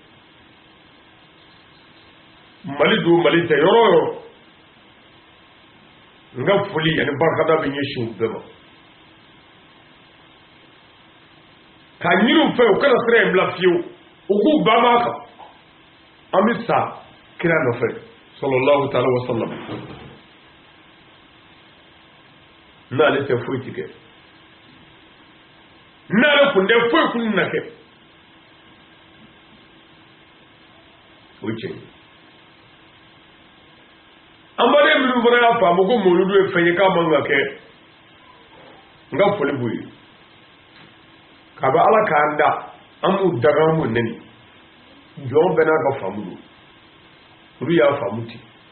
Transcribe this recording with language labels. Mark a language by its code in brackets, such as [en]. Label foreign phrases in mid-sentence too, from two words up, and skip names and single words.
[bm] mali don mali tɛ yɔrɔ o yɔrɔ n ka foli ani barikada bɛ ɲɛsin u bɛɛ ma ka ɲini u fɛ u kana sira in bila fiyewu u k'u banba kan an bɛ sa kira nɔfɛ [ar] صلى الله تعالى وسلم [bm] n'ale tɛ foyi tigɛ n'ale kun tɛ foyi kun na kɛ o ye tiɲɛ ye an baden minnu fana y'a faamu ko mawuludu ye fɛn ye k'a man ka kɛ n ka foli b'u ye k'a bɛ ala k'an da an b'u daga an b'u neni jɔn bɛɛ n'a ka faamu don olu y'a faamu ten